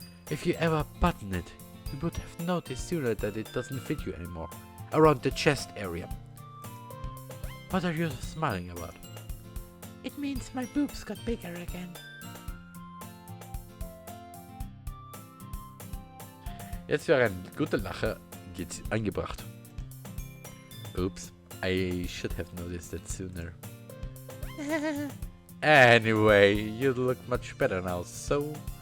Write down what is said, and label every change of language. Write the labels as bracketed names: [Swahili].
[English] If you ever button it, you would have noticed sooner that it doesn't fit you anymore. Around the chest area. What are you smiling about? It means my boobs got bigger again. [German] Jetzt wäre ein guter Lacher jetzt angebracht. [English] Oops, I should have noticed that sooner. Anyway, you look much better now, so...